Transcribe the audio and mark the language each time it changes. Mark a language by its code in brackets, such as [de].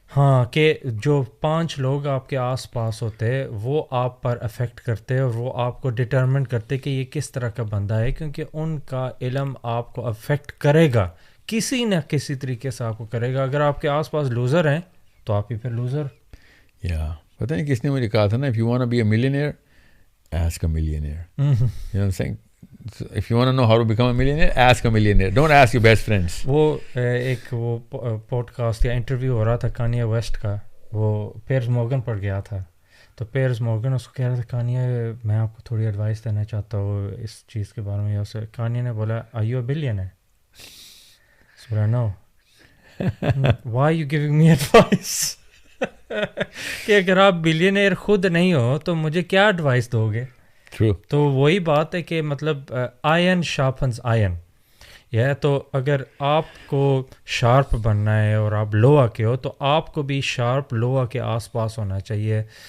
[ur] ہاں, کہ جو 5 لوگ آپ کے آس پاس ہوتے وہ آپ پر افیکٹ کرتے اور وہ آپ کو ڈٹرمن کرتے کہ یہ کس طرح کا بندہ ہے, کیونکہ ان کا علم آپ کو افیکٹ کرے گا, کسی نہ کسی طریقے سے آپ کو کرے گا. اگر آپ کے آس پاس لوزر ہیں تو آپ ہی پھر لوزر. پتہ نہیں کس نے مجھے کہا تھا نا, [en] if you want to be a millionaire, ask a millionaire. You know what I'm saying? if you want to know how to become a millionaire, ask a millionaire. Don't ask your best friends. [ur] وہ ایک وہ podcast یا interview ہو رہا تھا کانیہ waste کا, وہ pairs Morgan پر گیا تھا, تو پیئرز مورگن اس کو کہہ رہا تھا کانیہ میں آپ کو تھوڑی ایڈوائس دینا چاہتا ہوں اس چیز کے بارے میں. یا اسے کانیہ نے بولا [en] are you a billionaire? [ur] اس بولا no. [en] why are you giving me advice? [ur] کہ اگر آپ بلینئر خود نہیں ہو تو مجھے کیا ایڈوائس دو گے؟ [en] True. [ur] تو وہی بات ہے کہ مطلب [en] Iron sharpens iron. [ur] یا تو اگر آپ کو شارپ بننا ہے اور آپ لوہا کے ہو تو آپ کو بھی شارپ لوہا کے آس پاس ہونا چاہیے.